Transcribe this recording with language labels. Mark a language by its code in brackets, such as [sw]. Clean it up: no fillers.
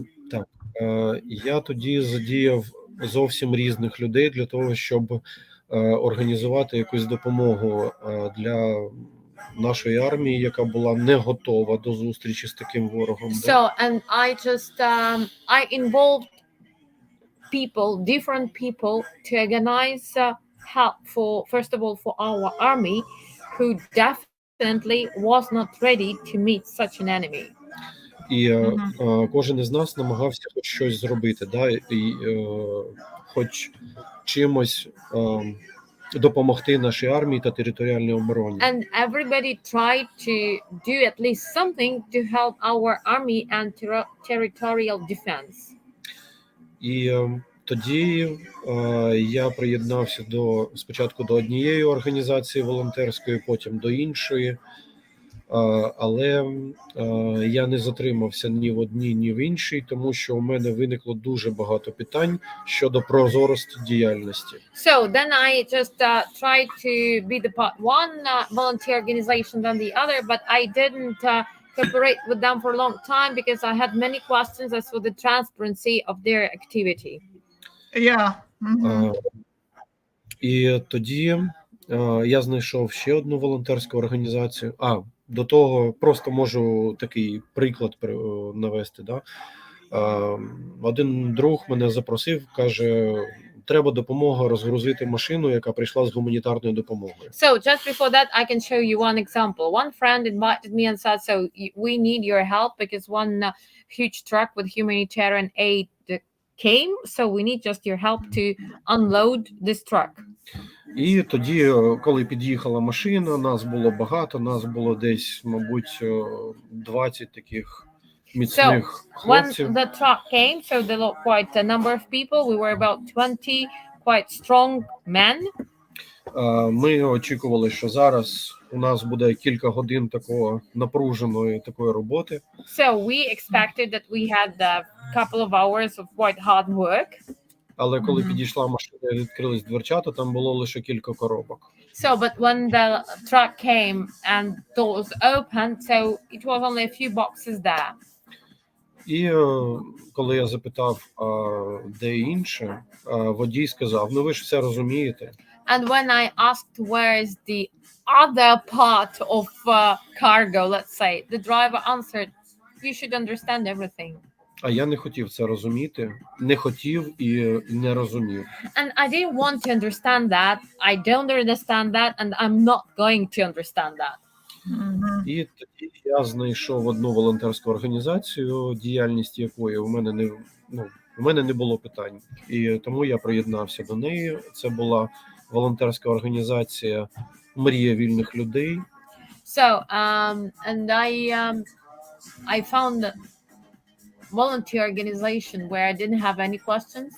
[uk] Так, я тоді задіяв зовсім різних людей для того, щоб організувати якусь допомогу для нашої армії, яка була не готова до зустрічі з таким ворогом. [en] So, and I just I involved people, different people, to organize help for, first of all, for our army, who definitely was not ready to meet such an enemy. [uk] І кожен із нас намагався хоч щось зробити, і хоч чимось допомогти нашій армії та територіальній обороні. [en] And everybody tried to do at least something to help our army and territorial defense. [uk] І тоді я приєднався спочатку до однієї організації волонтерської, потім до іншої. Але я не затримався ні в одній, ні в іншій, тому що у мене виникло дуже багато питань щодо прозорості діяльності. [en] So then I just tried to be the part one volunteer organization than the other, but I didn't cooperate with them for a long time because I had many questions as for the transparency of their activity. Yeah. Mhm. [uk] І тоді я знайшов ще одну волонтерську організацію. До того просто можу такий приклад навести. Да? Один друг мене запросив, каже, треба допомога розгрузити машину, яка прийшла з гуманітарною допомогою. [en] So just before that, I can show you one example. One friend invited me and said, so we need your help because one huge truck with humanitarian aid came, so we need just your help to unload this truck. [uk] І тоді, коли під'їхала машина, нас було багато, нас було десь, мабуть, 20 таких міцних [en] When [uk] хлопців. [en] the truck came, so there were quite a number of people. We were about 20 quite strong men. [uk] Ми очікували, що зараз у нас буде кілька годин такого напруженої такої роботи. [en] So we expected that we had a couple of hours of quite hard work. [uk] Але коли підійшла машина і відкрились дверчата, там було лише кілька коробок. [en] So, but when the truck came and doors opened, so it was only a few boxes there. [uk] І коли я запитав, де інше, водій сказав, ну ви ж все розумієте. [en] And when I asked where is the other part of cargo, let's say, the driver answered, you should understand everything. [uk] А я не хотів це розуміти, не хотів і не розумів. [en] And I didn't want to understand that. I don't understand that, and I'm not going to understand that. [uk] І тоді я знайшов одну волонтерську організацію, діяльність якої у мене не було питань. І тому я приєднався до неї. Це була волонтерська організація «Мрія вільних людей». [en] So, and I found a volunteer organization where I didn't have any questions.